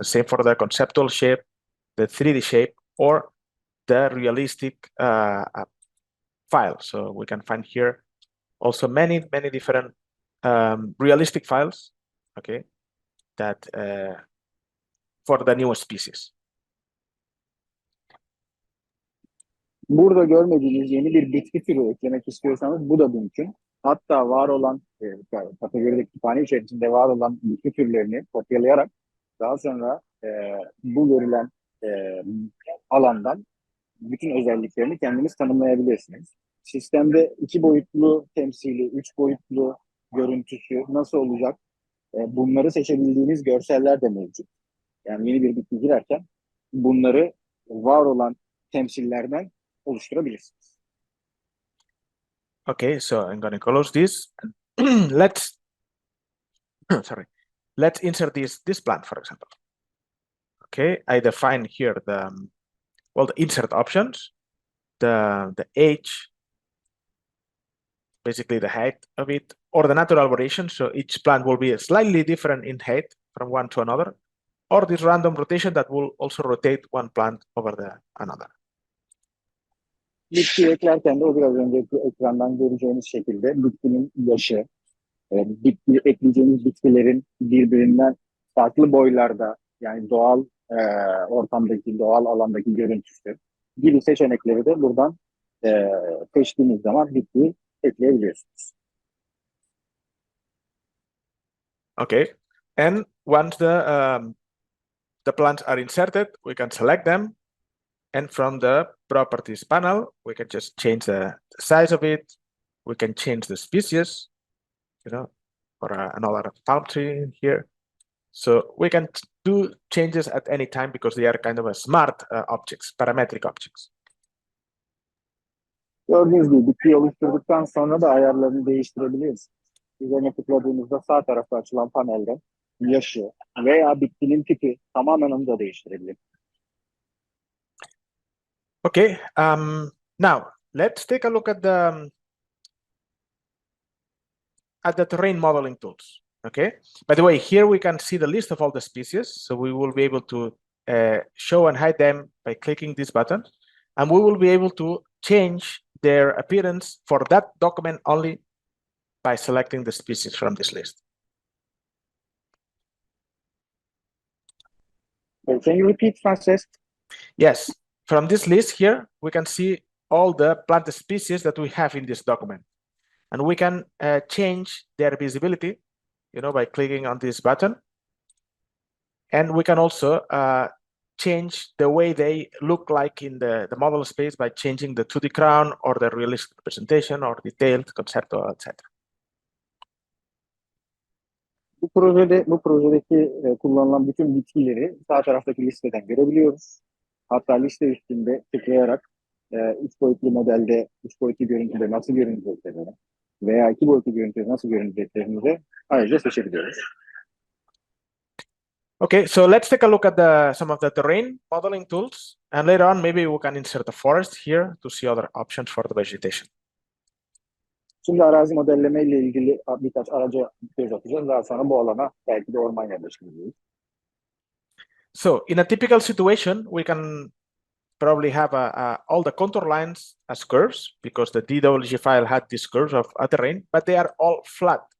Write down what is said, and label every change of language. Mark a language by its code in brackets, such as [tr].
[en] Same for the conceptual shape, the 3D shape, or the realistic file. So we can find here also many different realistic files, okay, that for the new species. [tr] Burada görmediğiniz yeni bir bitki türü eklemek istiyorsanız bu da mümkün. Hatta var olan kategorideki kütüphane içerisinde var olan bitki türlerini kopyalayarak daha sonra bu görülen alandan bütün özelliklerini kendiniz tanımlayabilirsiniz. Sistemde 2 boyutlu temsili, 3 boyutlu görüntüsü nasıl olacak? Bunları seçebildiğiniz görseller de mevcut. Yani yeni bir bitki girerken bunları var olan temsillerden oluşturabilirsiniz. [en] Okay, so I'm going to close this. Let's let's insert this plant, for example. Okay, I define here the insert options, the age, basically the height of it, or the natural variation. So each plant will be slightly different in height from one to another, or this random rotation that will also rotate one plant over another. [tr] Bitki eklerken de o biraz önceki ekrandan göreceğiniz şekilde bitkinin yaşı, ekleyeceğiniz bitkilerin birbirinden farklı boylarda, yani doğal ortamdaki, doğal alandaki görüntüsü gibi seçenekleri de buradan seçtiğiniz zaman bitkiyi ekleyebiliyorsunuz. [en] Okay, and once the plants are inserted, we can select them, and from the properties panel, we can just change the size of it. We can change the species, you know, or another palm tree here. So we can do changes at any time because they are kind of a smart objects, parametric objects. [tr] Gördüğünüz gibi bitkiyi oluşturduktan sonra da ayarlarını değiştirebiliyoruz. Üzerine tıkladığımızda sağ tarafta açılan panelde yaşı veya bitkinin tipi tamamen onu da değiştirebilir. [en] Okay, now let's take a look at the terrain modeling tools. Okay, by the way, here we can see the list of all the species, so we will be able to show and hide them by clicking this button, and we will be able to change their appearance for that document only by selecting the species from this list. Can you repeat, Frances? Yes, from this list here, we can see all the plant species that we have in this document, and we can change their visibility, you know, by clicking on this button, and we can also change the way they look like in the model space by changing the 2D crown or the realistic representation or detailed, conceptual, etc. [tr] Bu projedeki kullanılan bütün bitkileri sağ taraftaki listeden görebiliyoruz. Hatta liste üstünde tıklayarak 3 boyutlu modelde 3 boyutlu görüntüde nasıl görüneceklerini veya 2 boyutlu görüntüde nasıl görüneceklerini de ayrıca seçebiliyoruz. [en] Okay, so let's take a look at some of the terrain modeling tools, and later on maybe we can insert a forest here to see other options for the vegetation. [tr] Şimdi arazi modelleme ile ilgili birkaç araca göz atacağız. Daha sonra bu alana belki de orman yerleştireceğiz. [en] So in a typical situation, we can probably have all the contour lines as curves because the DWG file had these curves of a terrain, but they are all flat.